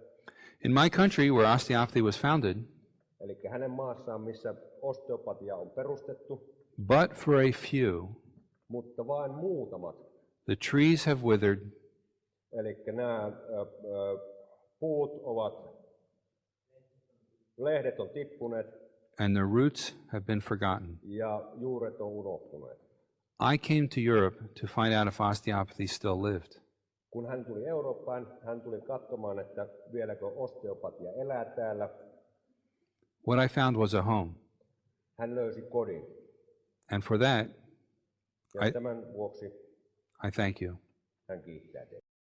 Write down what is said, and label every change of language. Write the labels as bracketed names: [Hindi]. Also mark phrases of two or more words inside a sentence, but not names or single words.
[English] In my country, where osteopathy was founded, [Finnish] Eli hänen maassaan, missä osteopatia on perustettu, [English] but for a few, [Finnish] mutta vain muutamat. [English] the trees have withered, [Finnish] Eli nämä puut ovat, lehdet on tippuneet [English] and their roots have been forgotten. [Finnish] ja juuret on unohtuneet. [English] I came to Europe to find out if osteopathy still lived. [Finnish] Kun hän tuli Eurooppaan, hän tuli katsomaan, että vieläkö osteopatia elää täällä. [English] What I found was a home. [Finnish] Hän löysi kodin. [English] And for that, [Finnish] Ja tämän vuoksi [English] I thank you. [Finnish] hän kiittää teitä.